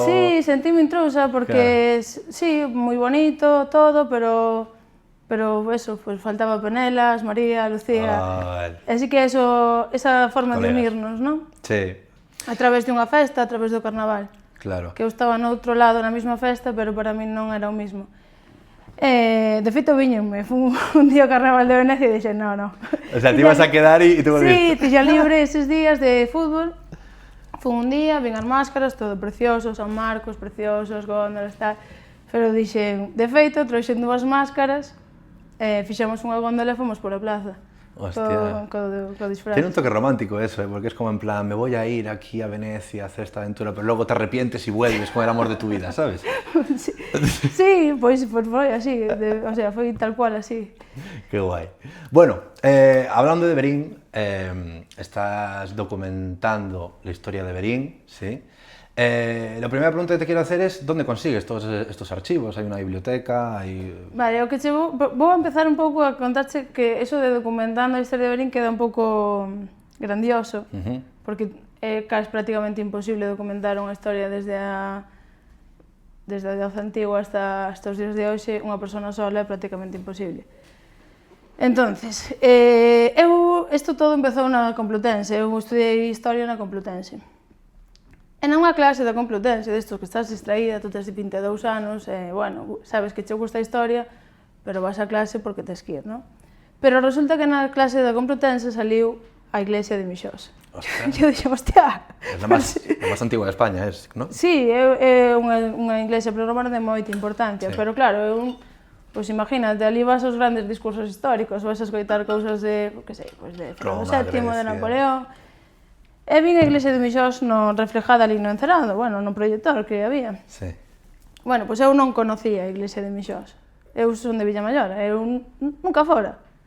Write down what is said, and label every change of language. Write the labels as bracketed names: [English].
[Galician] Sí, sentíme intrusa porque, claro. Sí, moi bonito, todo, pero eso, pues faltaba Penelas, María, Lucía. Vale. Así que esa forma de unirnos, ¿no? Sí. A través de unha festa, a través do carnaval. Claro. Que eu estaba no outro lado na mesma festa, pero para min non era o mismo. De feito, viñenme, fun un día ao Carnaval de Venecia e dixen, no. [Spanish] O sea, te ibas a quedar e te volviste. [Galician] Sí, tiña libre eses días de fútbol. Fun un día, vin as máscaras, todo precioso, San Marcos, preciosos, góndolas, tal. Pero dixen, de feito, trouxen dúas máscaras, fixemos unha góndola e fomos pola plaza. Hostia. Co disfraz. [Spanish] Tiene un toque romántico eso, porque es como en plan, me voy a ir aquí a Venecia a hacer esta aventura, pero luego te arrepientes y vuelves con el amor de tu vida, ¿sabes? [Galician] Sí, pois foi así, foi tal cual así. [Spanish] Qué guay. Bueno, hablando de Berín, estás documentando la historia de Berín, ¿sí? La primera pregunta que te quiero hacer es, ¿dónde consigues todos estos archivos? ¿Hay una biblioteca? [Galician] Vale, o que vou empezar un pouco a contarte que eso de documentando a historia de Berín queda un pouco grandioso, porque é casi prácticamente imposible documentar unha historia desde a Edade Antigua hasta os días de hoxe, unha persona sola é prácticamente imposible. Entonces, isto todo empezou na Complutense, eu estudiei Historia na Complutense. E nunha clase da Complutense, destos que estás distraída, tú tes 22 anos, sabes que che gusta a historia, pero vas a clase porque tes que ir, non? Pero resulta que na clase da Complutense saliu a iglesia de Mixós. E eu dixen, hostia... É a máis antigua de España, non? Sí, é unha iglesia prerromana de moita importancia, pero claro, pois imagínate, ali vas aos grandes discursos históricos, vas a escoitar cousas de, de Fernando VII, de Napoleón... E vin a iglesia de Mixós reflejada ali no encerado, no proyector que había. Sí. Pois eu non conocía a iglesia de Mixós. Eu son de Villamaior, eu nunca fora.